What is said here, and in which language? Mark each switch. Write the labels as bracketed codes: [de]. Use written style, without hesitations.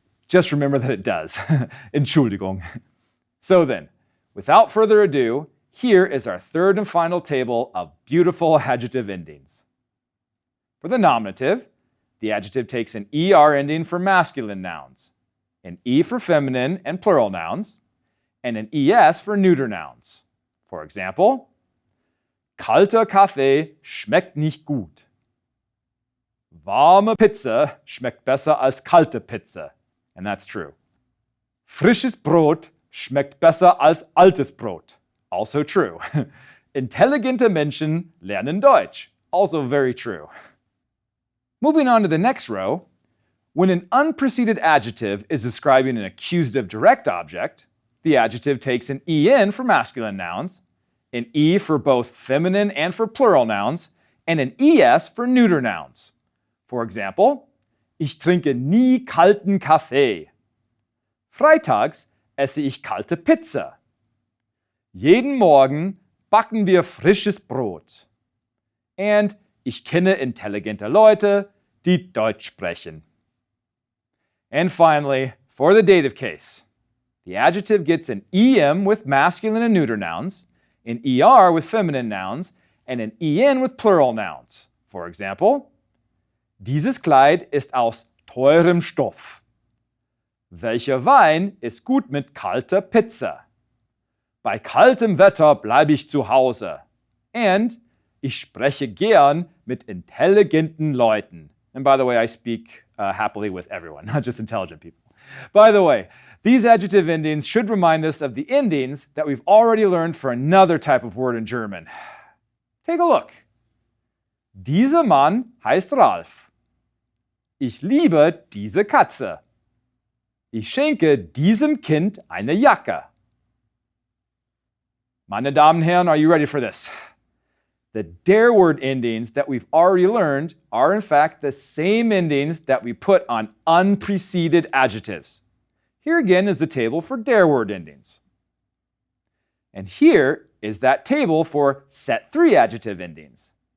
[en] Just remember that it does. [de] Entschuldigung. [en] So then, without further ado, here is our third and final table of beautiful adjective endings. For the nominative, the adjective takes an ER ending for masculine nouns, an E for feminine and plural nouns, and an ES for neuter nouns. For example, [de] kalter Kaffee schmeckt nicht gut. Warme Pizza schmeckt besser als kalte Pizza. [en] And that's true. [de] Frisches Brot schmeckt besser als altes Brot. [en] Also true. [de] Intelligente Menschen lernen Deutsch. [en] Also very true. Moving on to the next row, when an unpreceded adjective is describing an accusative direct object, the adjective takes an EN for masculine nouns, an E for both feminine and for plural nouns, and an ES for neuter nouns. For example, [de] ich trinke nie kalten Kaffee. Freitags esse ich kalte Pizza. Jeden Morgen backen wir frisches Brot. And ich kenne intelligente Leute, die Deutsch sprechen. [en] And finally, for the dative case, the adjective gets an EM with masculine and neuter nouns, an ER with feminine nouns, and an EN with plural nouns. For example, [de] dieses Kleid ist aus teurem Stoff. Welcher Wein ist gut mit kalter Pizza? Bei kaltem Wetter bleibe ich zu Hause. And ich spreche gern mit intelligenten Leuten. [en] And by the way, I speak happily with everyone, not just intelligent people. By the way, these adjective endings should remind us of the endings that we've already learned for another type of word in German. Take a look. [de] Dieser Mann heißt Ralf. Ich liebe diese Katze. Ich schenke diesem Kind eine Jacke. Meine Damen und Herren, [en] are you ready for this? The der word endings that we've already learned are in fact the same endings that we put on unpreceded adjectives. Here again is the table for der word endings. And here is that table for set 3 adjective endings.